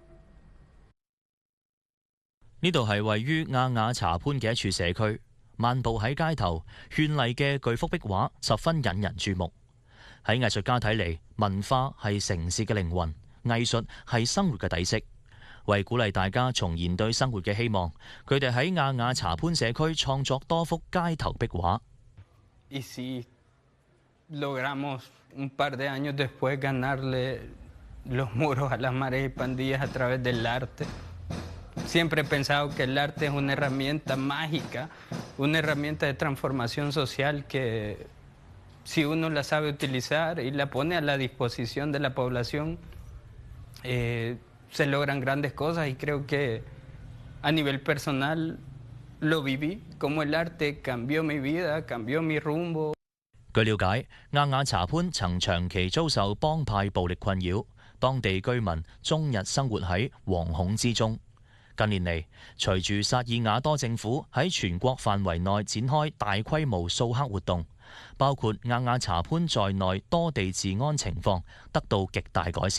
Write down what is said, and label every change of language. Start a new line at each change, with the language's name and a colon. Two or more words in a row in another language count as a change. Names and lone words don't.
Cantonese: 呢度係位於亞雅查潘嘅一處社區，漫步喺街頭，絢麗嘅巨幅壁畫十分引人注目。喺藝術家睇嚟，文化係城市嘅靈魂。藝術係生活嘅底色，為鼓勵大家重燃對生活嘅希望，佢哋喺亞雅查潘社區創作多幅街頭壁畫。
Spanish: Y si logramos un par de años después ganarle los muros a las maras y pandillas a través del arte. Siempre he pensado que el arte es una herramienta mágica, una herramienta de transformación social que si uno la sabe utilizar y la pone a la disposición de la población,se logran grandes cosas y creo que a nivel personal lo viví, como el arte cambió mi vida, cambió mi rumbo.
Cantonese: 據了解，亞雅查潘曾長期遭受幫派暴力困擾，當地居民終日生活喺惶恐之中。近年嚟，隨住薩爾瓦多政府喺全國範圍內展開大規模掃黑活動，包括亞雅查潘在內多地治安情況得到極大改善。